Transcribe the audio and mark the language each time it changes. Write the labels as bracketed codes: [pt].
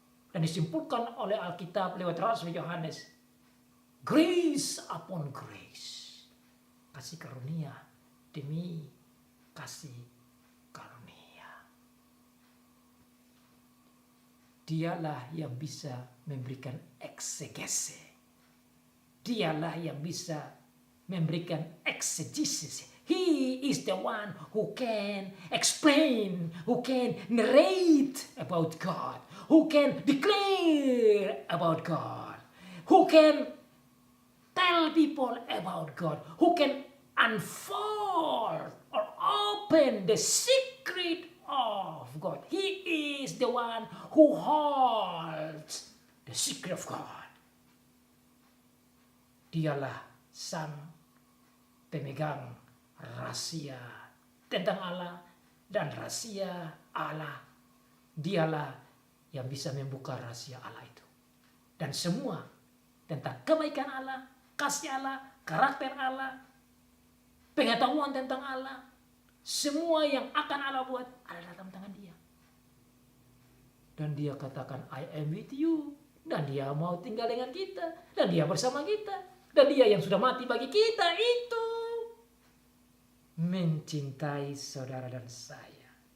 [id] Dan disimpulkan oleh Alkitab lewat Rasul Yohanes, [en] grace upon grace, [id] kasih karunia demi kasih karunia. Dialah yang bisa memberikan eksegese. Dialah yang bisa memberikan exegesis. [en] He is the one who can explain, who can narrate about God, who can declare about God, who can tell people about God, who can unfold or open the secret of God. He is the one who holds the secret of God. [id] Dialah sang pemegang rahasia tentang Allah dan rahasia Allah. Dialah yang bisa membuka rahasia Allah itu. Dan semua tentang kebaikan Allah, kasih Allah, karakter Allah, pengetahuan tentang Allah, semua yang akan Allah buat ada dalam tangan Dia. Dan Dia katakan, [en] I am with you. [id] Dan Dia mau tinggal dengan kita. Dan Dia bersama kita. Dan Dia yang sudah mati bagi kita itu mencintai saudara dan saya.